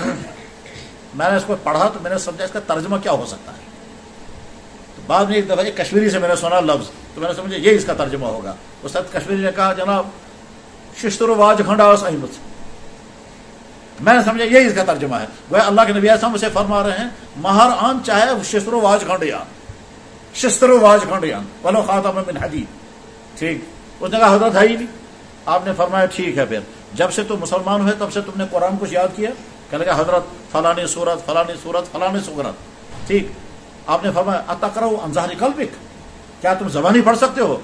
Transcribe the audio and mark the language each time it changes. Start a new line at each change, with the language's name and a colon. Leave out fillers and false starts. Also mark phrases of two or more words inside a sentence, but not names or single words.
Urdu: میں نے اس کو پڑھا تو میں نے سمجھا اس کا ترجمہ کیا ہو سکتا ہے. تو بعد میں ایک دفعہ ایک کشمیری سے میں نے سنا لفظ تو میں نے سمجھا یہ اس کا ترجمہ ہوگا. اس وقت کشمیری نے کہا جناب
Kashmiri: شستر واج کھنڈاس
Urdu: احمد، میں نے سمجھا یہی اس کا ترجمہ ہے. وہ اللہ کے نبی صلی اللہ علیہ وسلم اسے فرما رہے ہیں مہر آن چاہے
Kashmiri: شستر واج کھنڈیان، شستر واج کھنڈیان
Arabic: ولو خاتم من حدید.
Urdu: ٹھیک، اس نے کہا حضرت ہے ہی نہیں. آپ نے فرمایا ٹھیک ہے پھر جب سے تم مسلمان ہوئے تب سے تم نے قرآن کچھ یاد کیا؟ کہنے لگا حضرت فلانی سورت فلانی سورت فلانی سورت. ٹھیک، آپ نے فرمایا
Arabic: اتقرؤ عن ظہر قلبک،
Urdu: کیا تم زبانی پڑھ سکتے ہو؟